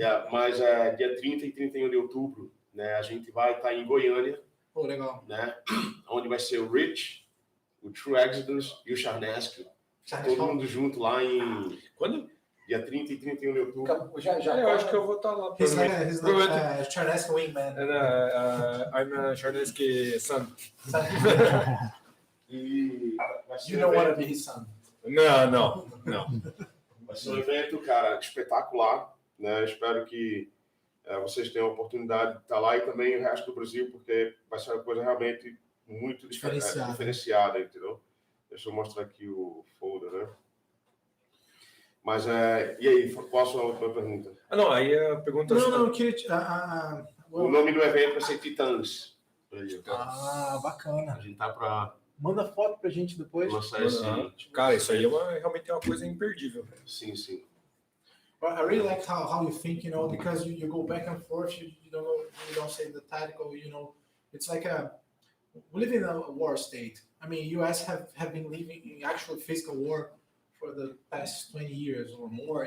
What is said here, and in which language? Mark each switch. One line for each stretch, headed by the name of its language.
Portuguese: mas dia 30 e 31 de outubro, né, a gente vai estar em Goiânia. Pô, legal. Né, onde vai ser o Rich, o True Exodus e o Charnesco. Todo mundo junto lá em... Quando? Dia 30 e 31 de outubro. Eu acho que eu vou estar lá.
English: He's like Charnesco wingman. I'm a Charnesky son.
Portuguese: E vai ser
English: You don't want to be his son.
Portuguese: Não. Vai ser um evento, cara, espetacular. Né? Espero que vocês tenham a oportunidade de estar lá e também o resto do Brasil, porque vai ser uma coisa realmente muito diferenciada, entendeu? Deixa eu mostrar aqui o folder, né? Mas, e aí, qual a sua última pergunta? Não, aí a pergunta... Não, eu queria... O nome do evento vai ser Titãs. Bacana. A gente tá para... Manda foto pra gente depois. Lançar esse... Cara, isso aí realmente é uma coisa imperdível. Sim.
English: Well, I really like how you think, you know, because you go back and forth, you don't say the title, you know, it's like we live in a war state. I mean, U.S. have been living in actual physical war for the past 20 years or more.